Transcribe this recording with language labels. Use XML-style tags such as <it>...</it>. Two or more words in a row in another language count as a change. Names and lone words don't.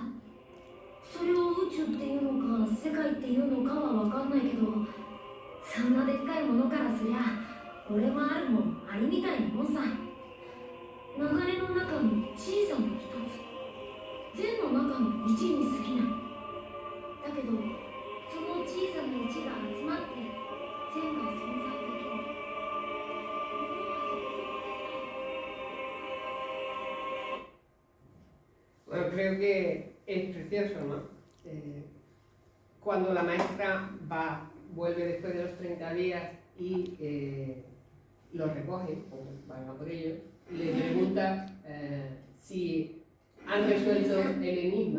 <ja>それを宇宙っていうのか世界っていうのかは分かんないけど、そんなでっかいものからすりゃ俺もあるもんアリみたいなもんさ。流れの中の小さな一つ、善の中の一に過ぎない。だけどの1が集まって善が存在できる。</ja> <es>Bueno, creo que es precioso, ¿no? Cuando la maestra vuelve después de los 30 días y lo recoge, o van a por ellos, le pregunta si han resuelto el enigma.</es>